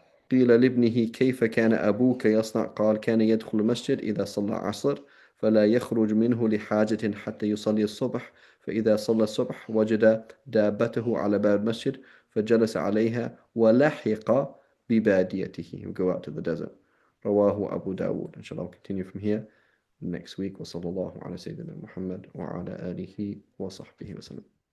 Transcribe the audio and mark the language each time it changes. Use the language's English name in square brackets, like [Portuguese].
[Arabic] قيل لابنه كيف كان أبوك يصنع؟ قال كان يدخل المسجد إذا صلى عصر فلا يخرج منه لحاجة حتى يصلي الصبح، فإذا صلى الصبح وجد دابته على باب المسجد فجلس عليها ولحق بباديته. [English] He'll go out to the desert. [Arabic] رواه أبو داود. [English] Inshallah, we'll continue from here next week. [Arabic] وصلى الله على سيدنا محمد وعلى آله وصحبه وسلم.